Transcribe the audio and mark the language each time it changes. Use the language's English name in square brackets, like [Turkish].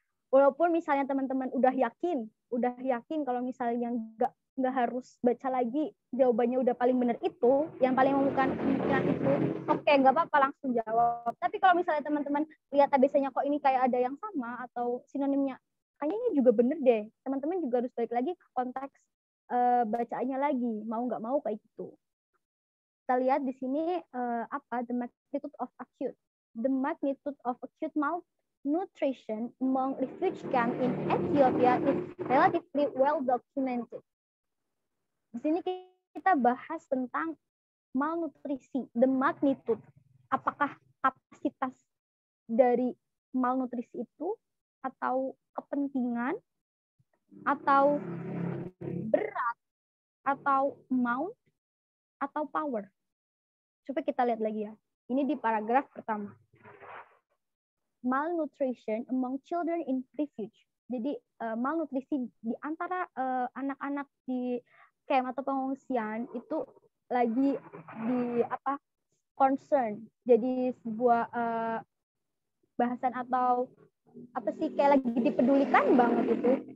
[Indonesian] Walaupun misalnya teman-teman udah yakin kalau misalnya nggak harus baca lagi, jawabannya udah paling benar itu, yang paling membutuhkan kemungkinan itu, oke, nggak apa-apa langsung jawab. Tapi kalau misalnya teman-teman lihat ABC-nya kok ini kayak ada yang sama atau sinonimnya kayaknya juga bener deh, teman-teman juga harus balik lagi ke konteks bacaannya lagi, mau nggak mau kayak gitu. Kita lihat di sini apa [English] the magnitude of acute. The magnitude of acute malnutrition among refugee camp in Ethiopia is relatively well documented. [Indonesian] Di sini kita bahas tentang malnutrisi, [English] the magnitude. [Indonesian] Apakah kapasitas dari malnutrisi itu, atau kepentingan, atau berat, atau amount, atau power. Coba kita lihat lagi ya. Ini di paragraf pertama. [English] Malnutrition among children in refuge. [Indonesian] Jadi malnutrisi di antara anak-anak di camp atau pengungsian itu lagi di apa, concern. Jadi sebuah bahasan atau apa sih, kayak lagi dipedulikan banget itu.